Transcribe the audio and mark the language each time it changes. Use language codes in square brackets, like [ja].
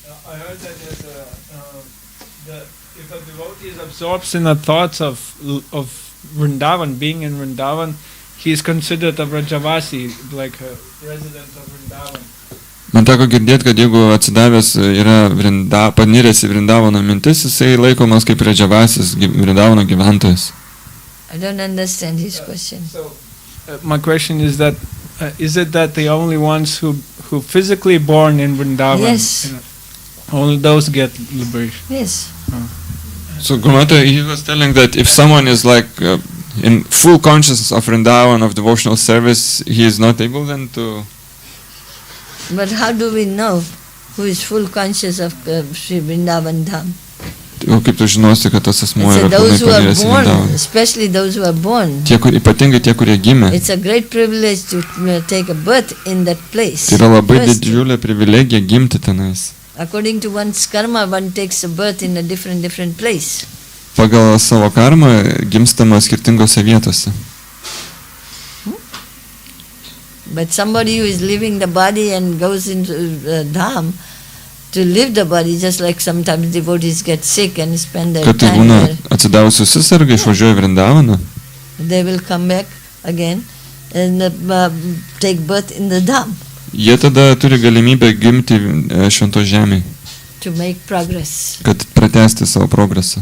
[en] I heard that if a devotee is absorbed in the thoughts of Vrindavan, being in Vrindavan, he is considered a Vrajavasi, like a resident of Vrindavan. [lt] Man teko girdėti, kad jeigu atsidavęs yra paniręs į Vrindavano mintis, jisai laikomas kaip Vrajavasis, Vrindavano gyventojas. [en] I don't understand his question. So, my question is that is it that the only ones who physically born in Vrindavan, yes, only those get liberation? Yes. So Gurmata, he was telling that if someone is like in full consciousness of Vrindavan, of devotional service, he is not able then to... But how do we know who is full conscious of Sri Vrindavan Dham? [lt] O kaip tu žinosi, kad tas asmuo yra [en] those who are [lt] paniręs į [en] born, [lt] Vrindavan? [en] especially those who are born. [lt] Ypatingai tie, kurie gimė. [en] It's a great privilege to take a birth in that place. [lt] Tai yra labai didžiulė privilegija gimti tenais. [en] According to one's karma, one takes a birth in a different place. [lt] Pagal savo karmą gimstama skirtingose vietose. [en] But somebody who is leaving the body and goes into dham to leave the body, just like sometimes devotees get sick and spend their time there. [lt] Atsidavus susisarga, išvažiuoja Vrindavaną. [en] They will come back again and take birth in the dham. [lt] Jie tada turi galimybę gimti švento žemėje. [en] To make progress. [lt] Kad pratęsti savo progresą.